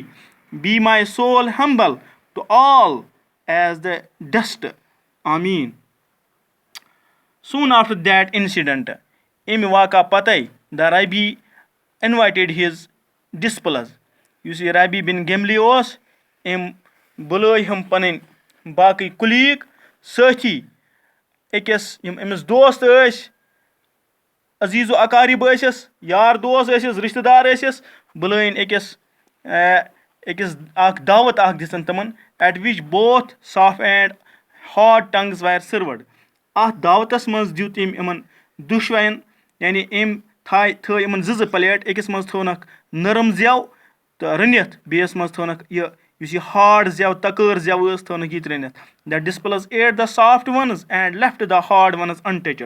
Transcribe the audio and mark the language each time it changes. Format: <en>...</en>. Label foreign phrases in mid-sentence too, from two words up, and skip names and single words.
<en>Be my soul humble to all as the dust. Amen. Soon after that incident, Amy Waka Patai, the Rabbi invited his disciples. You see, Rabbi bin Gemli was</en> <ks>बुलٲے ہم پَنٕنۍ باقٕے کُلیٖگ سٲتھی أکِس یِم أمِس دوست ٲسۍ عزیٖز و اقارب ٲسِس یار دوس ٲسِس رِشتہٕ دار ٲسِس بُلٲیِن أکِس اکھ دعوت اکھ دِژن تِمن</ks> <en>at which both soft and hard things were served.</en> <ks>اَتھ دعوتس منٛز دیُت أمۍ یِمن دُشوَین یعنی أمۍ تھٲے یِمن زٕ پَلیٹ أکِس منٛز تھٲونَکھ نرم زٮ۪و تہٕ رٔنِتھ بیٚیِس منٛز تھٲونَکھ یُس یہِ ہاڈ زٮ۪و تَکٲر زٮ۪و ٲس تھٲونَکھ یہِ تہِ رٔنِتھ.</ks> <en>The disciples ate the soft ones and left the hard ones untouched.</en>